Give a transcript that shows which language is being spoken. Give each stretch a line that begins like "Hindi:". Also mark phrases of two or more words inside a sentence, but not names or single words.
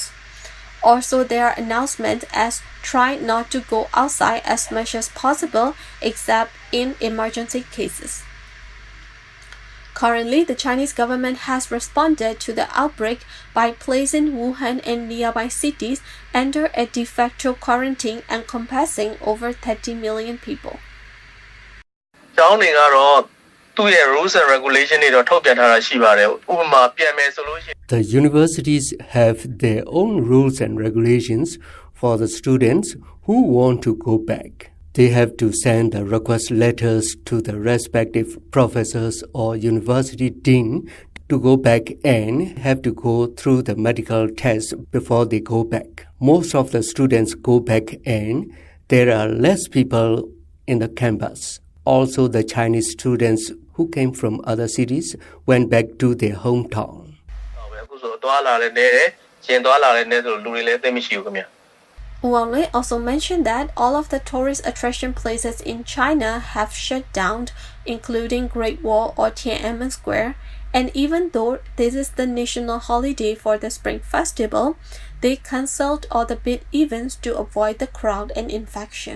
English: Also, there are announcements as try not to go outside as much as possible except in emergency cases. Currently, the Chinese government has responded to the outbreak by placing Wuhan and nearby cities under a de facto quarantine encompassing over 30 million people.
Burmese: ကျောင်းတွေကတော့သူ့ရဲ့
English: rules and regulation
Burmese: တွေတော့ထုတ်ပြန်ထားတာရှိပါတယ်ဥပမာပြန်မယ်ဆိုလို့ရှိရင်
English: The universities have their own rules and regulations for the students who want to go back. They have to send the request letters to the respective professors or university dean to go back and have to go through the medical test before they go back. Most of the students go back and there are less people in the campus. Also, the Chinese students who came from other cities went back to their hometown.
Burmese: အခုဆိုသွားလာလဲနေတယ်ရှင်သွားလာလဲနေဆိုလူတွေလည်းသိမရှိဘူးခင်ဗျ
English: Wu Anglin also mentioned that all of the tourist attraction places in China have shut down, including Great Wall or Tiananmen Square, and even though this is the national holiday for the Spring Festival, they cancelled all the big events to avoid the crowd and infection.